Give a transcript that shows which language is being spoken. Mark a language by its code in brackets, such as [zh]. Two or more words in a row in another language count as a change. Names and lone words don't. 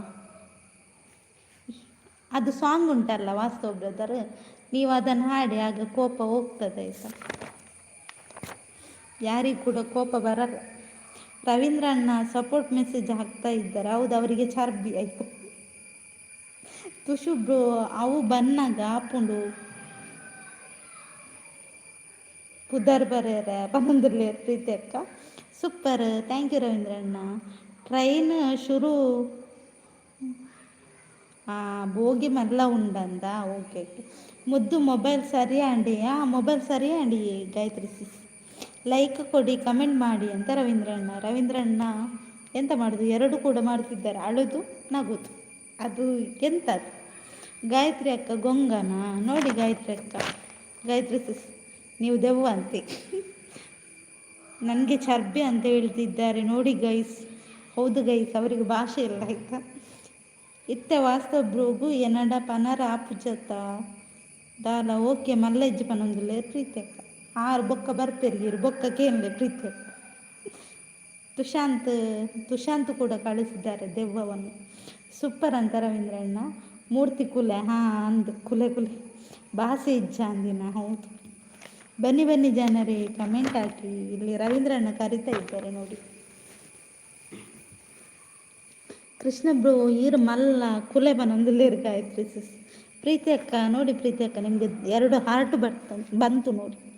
[kn] ಅದು ಸಾಂಗ್ ಉಂಟಲ್ಲ ವಾಸ್ತವ ಬ್ರದರ್, ನೀವು ಅದನ್ನು ಹಾಡಿ, ಆಗ ಕೋಪ ಹೋಗ್ತದೆ ಆಯಿತಾ. ಯಾರಿಗೂ ಕೂಡ ಕೋಪ ಬರಲ್ಲ. ರವೀಂದ್ರಣ್ಣ ಸಪೋರ್ಟ್ ಮೆಸೇಜ್ ಹಾಕ್ತಾ ಇದ್ದಾರೆ. ಹೌದು, ಅವರಿಗೆ ಚರ್ಬಿ ಆಯಿತು. [tcy] ತುಷು ಬ್ರೋ ಅವು ಬನ್ನಾಗ ಆಪುಂಡು ಪುದರ್ ಬರೇರ ಬಂದಿರಲಿ ಪ್ರೀತಿ ಅಕ್ಕ. [en] super, thank you [tcy] ರವೀಂದ್ರಣ್ಣ. ಟ್ರೈನ್ ಶುರು ಭೋಗಿ ಮಲ್ಲ ಉಂಡಂದ. [en] okay okay. [tcy] ಮುದ್ದು ಮೊಬೈಲ್ ಸರಿಯಾ ಅಂಡಿ? ಮೊಬೈಲ್ ಸರಿಯಾ ಅಂಡಿ ಗಾಯತ್ರಿ ಸಿಸ್. [kn] ಲೈಕ್ ಕೊಡಿ, ಕಮೆಂಟ್ ಮಾಡಿ ಅಂತ ರವೀಂದ್ರಣ್ಣ ಎಂತ ಮಾಡೋದು, ಎರಡು ಕೂಡ ಮಾಡ್ತಿದ್ದಾರೆ, ಅಳುದು ನಗುದು. ಅದು ಎಂಥದ್ದು ಗಾಯತ್ರಿ ಅಕ್ಕ? ಗೊಂಗನ ನೋಡಿ ಗಾಯತ್ರಿ ಅಕ್ಕ. ಗಾಯತ್ರಿ ಸಿಸ್ ನೀವು ದೆವ್ವ ಅಂತೆ. ನನಗೆ ಚರ್ಬಿ ಅಂತ ಹೇಳ್ತಿದ್ದಾರೆ ನೋಡಿ ಗೈಸ್. ಹೌದು ಗೈಸ್, ಅವರಿಗೆ ಭಾಷೆ ಇಲ್ಲ ಆಯಿತಾ. [tcy] ಇತ್ತೆ ವಾಸ್ತವ ಬ್ರೋಗು ಎನಡ ಪನರ ಆಪುಜತ ದಾಲ. ಓಕೆ ಮಲ್ಲ ಇಜ್ಜಿ ಪನೊಂದುಲ್ಲೆ ಪ್ರೀತಿ ಅಕ್ಕ. ಆರು ಬೊಕ್ಕ ಬರ್ಪೆರ್ಗಿರು ಬೊಕ್ಕ ಕೇಳಲೆ ಪ್ರೀತಿ ಅಕ್ಕ. [kn] ತುಷಾಂತ್ ಕೂಡ ಕಳಿಸಿದ್ದಾರೆ ದೆವ್ವವನ್ನು. [tcy] ಸೂಪರ್ ಅಂತ ರವೀಂದ್ರಣ್ಣ. ಮೂರ್ತಿ ಕುಲೆ ಅಂದು ಕುಲೆ ಭಾಷೆ ಇಜ್ಜ ಅಂದಿನ. [kn] ಹೌದು, ಬನ್ನಿ ಜನರೇ, ಕಮೆಂಟ್ ಹಾಕಿ. ಇಲ್ಲಿ ರವೀಂದ್ರಣ್ಣ ಕರಿತಾ ಇದ್ದಾರೆ ನೋಡಿ. [tcy] ಕೃಷ್ಣ ಬ್ರೋ ಈರು ಮಲ್ಲ ಕುಲೆ ಬನೊಂದುಲ್ಲೇರು ಗಾಯತ್ರಿ ಸಿಸ್. [kn] ಪ್ರೀತಿ ಅಕ್ಕ ನೋಡಿ, ಪ್ರೀತಿ ಅಕ್ಕ ನಿಮಗೆ 2 ಹಾರ್ಟ್ ಬಂತು ನೋಡಿ.